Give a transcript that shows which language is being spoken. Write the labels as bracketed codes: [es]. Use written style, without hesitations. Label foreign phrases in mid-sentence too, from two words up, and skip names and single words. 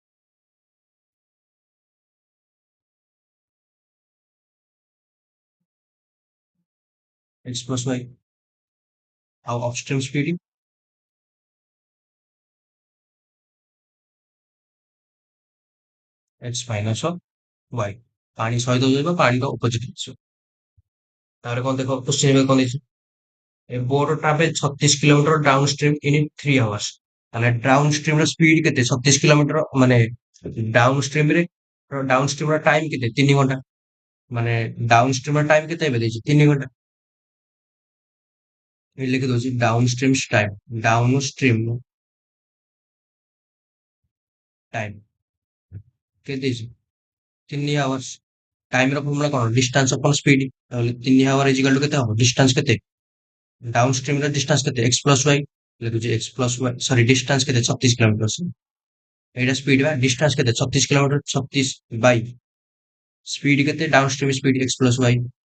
[en] x plus y [or] ଆଉ [en] up stream speed x minus y [or] ପାଣି ସହିତ ଯିବ ପାଣିର ଅପୋଜିଟ ଆସିବ ତାପରେ କଣ ଦେଖ କୋଶ୍ଚିନ୍ କଣ ଦେଇଛି [en] A boat travel 36 kilometer downstream in 3 hours. [or] ତାହେଲେ ଡାଉନଷ୍ଟ୍ରିମ ର ସ୍ପିଡ କେତେ 36 କିଲୋମିଟର ମାନେ ଡାଉନଷ୍ଟ୍ରିମ ର ଟାଇମ କେତେ 3 ଘଣ୍ଟା ମାନେ ଡାଉନଷ୍ଟ୍ରିମ ର ଟାଇମ କେତେ ଏବେ ଦେଇଛି 3 ଘଣ୍ଟା ଏଠି ଲେଖି ଦଉଛି [en] downstream time [or] କେତେ ଦେଇଛି 3 ଆୱାର୍ସ ଟାଇମ ର ଫର୍ମୁଲା କଣ [en] distance upon speed [or] ତାହେଲେ 3 [en] hour equal to [or] କେତେ ହବ ଡିଷ୍ଟାନ୍ସ କେତେ ଡାଉନଷ୍ଟ୍ରିମ ର ଡିଷ୍ଟାନ୍ସ କେତେ [en] x plus y [or] ଲେଖୁଛି [en] x plus y sorry distance [or] କେତେ 36 କିଲୋମିଟର ଏଇଟା ସ୍ପିଡ ବା ଡିଷ୍ଟାନ୍ସ କେତେ 36 କିଲୋମିଟର [en] 36 by speed [or] କେତେ [en] downstream speed x plus y